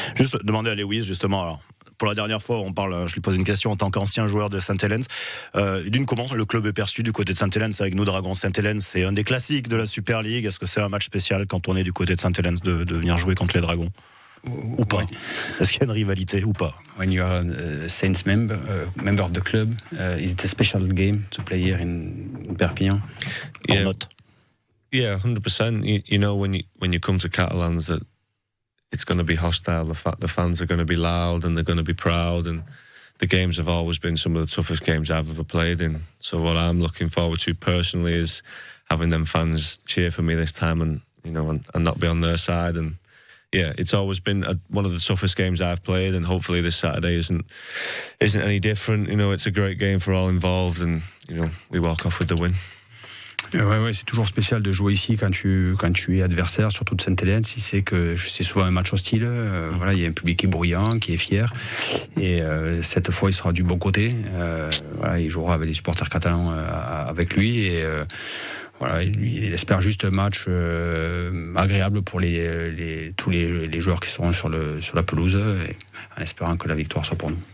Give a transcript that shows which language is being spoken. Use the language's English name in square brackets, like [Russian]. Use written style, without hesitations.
[French] Juste demander à Lewis, justement, alors, pour la dernière fois, je lui pose une question en tant qu'ancien joueur de Sainte-Hélène. Comment le club est perçu du côté de Sainte-Hélène? C'est avec nous, Dragons Sainte-Hélène, c'est un des classiques de la Super League. Est-ce que c'est un match spécial quand on est du côté de Sainte-Hélène de venir jouer contre les Dragons? Ou pas? Est-ce qu'il y a une rivalité ou pas? [English] When you are a Saints member of the club, is it a special game to play here in Perpignan? Yeah. Or not? Yeah, 100%. You know, when you come to Catalans, that it's going to be hostile. The fans are going to be loud and they're going to be proud, and the games have always been some of the toughest games I've ever played in. So what I'm looking forward to personally is having them fans cheer for me this time, and and not be on their side. And yeah, it's always been one of the toughest games I've played, and hopefully this Saturday isn't any different. It's a great game for all involved, and we walk off with the win. [French] Ouais, c'est toujours spécial de jouer ici quand tu es adversaire, surtout de Sainte-Hélène. Si c'est que c'est souvent un match hostile, voilà, il y a un public qui est bruyant, qui est fier, et cette fois il sera du bon côté. Voilà, il jouera avec les supporters catalans avec lui, et voilà, il espère juste un match agréable pour tous les joueurs qui seront sur la pelouse, et en espérant que la victoire soit pour nous.